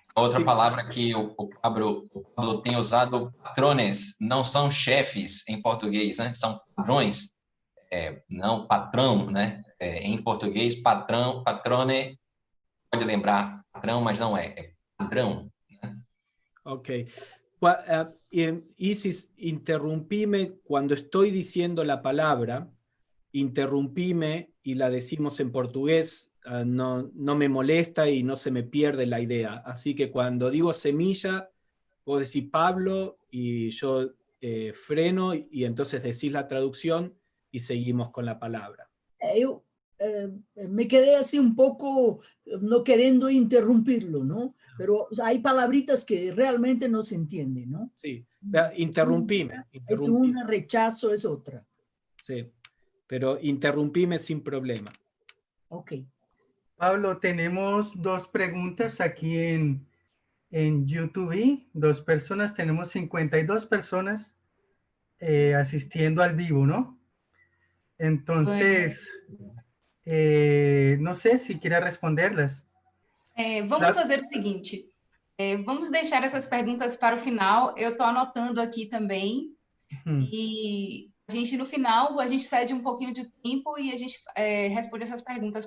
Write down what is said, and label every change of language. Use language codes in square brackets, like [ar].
[pt] Outra palavra que o Pablo tem usado, patrones, não são chefes em português, né? São padrões, não patrão, né? Em português, patrão, patrone, pode lembrar patrão, mas não é padrão. Né? Ok. [es] Isis, interrumpime cuando estoy diciendo la palabra, interrumpime y la decimos en portugués. No me molesta y no se me pierde la idea. Así que cuando digo semilla, vos decís Pablo y yo freno y entonces decís la traducción y seguimos con la palabra. [pt] Eu me [es] quedé así un poco no queriendo interrumpirlo, ¿no? Pero hay palabritas que realmente no se entienden, ¿no? Sí, interrumpime. Es una, rechazo es otra. Sí, pero interrumpime sin problema. Ok. Pablo, tenemos 2 preguntas aquí en YouTube. 2 personas, tenemos 52 personas asistiendo al vivo, ¿no? Entonces, no sé si quiere responderlas. [pt] Vamos fazer o seguinte, vamos deixar essas perguntas para o final, eu estou anotando aqui também, e a gente, no final, a gente cede um pouquinho de tempo e a gente responde essas perguntas.